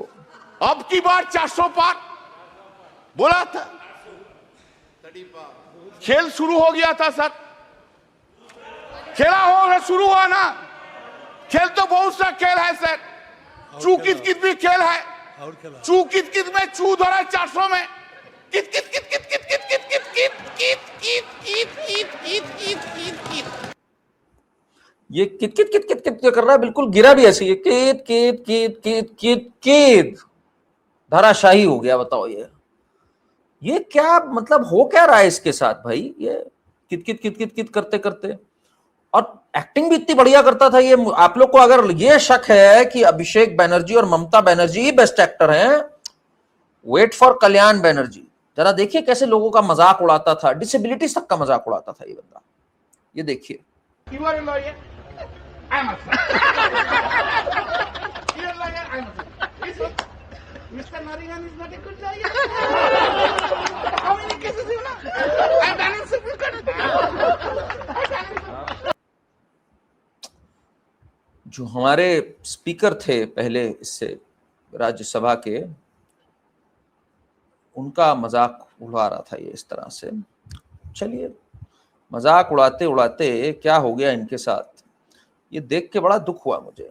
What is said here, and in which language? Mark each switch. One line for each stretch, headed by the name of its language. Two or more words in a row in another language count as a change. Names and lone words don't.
Hindi: अब की बार 400 पार बोला था, खेल शुरू हो गया था सर। खेला हो शुरू हुआ ना, खेल तो बहुत सा खेल है सर, चू कित कित भी खेल है, चू कित कित में चू धरा 400 में, कित कित कित कित कित कित कित कित कित कित कित कित कित कित कित कित ये कित कित कित कित कित कर रहा है, बिल्कुल गिरा भी ऐसे, कित कित कित कित कित कित धराशाही हो गया। बताओ ये क्या मतलब हो क्या रहा है इसके साथ भाई, ये कित कित कित कित कित करते करते, और एक्टिंग भी इतनी बढ़िया करता था ये। आप लोग को अगर ये शक है कि अभिषेक बनर्जी और ममता बनर्जी ही
English: best actor
Hindi: हैं,
English: wait for
Hindi: कल्याण बनर्जी। जरा देखिए कैसे लोगों का मजाक उड़ाता था, डिसेबिलिटीज तक का मजाक उड़ाता था ये बंदा, ये देखिए।
English: You are a lawyer. I'm a son. You're a lawyer. I'm a son. Is it? Mr. Nariman is not a good lawyer. How many cases you know? I've done in Supreme Court.
Hindi: जो हमारे स्पीकर थे पहले इससे राज्यसभा के, उनका मजाक उड़ा रहा था ये इस तरह से। चलिए, मजाक उड़ाते उड़ाते क्या हो गया इनके साथ, ये देख के बड़ा दुख हुआ मुझे।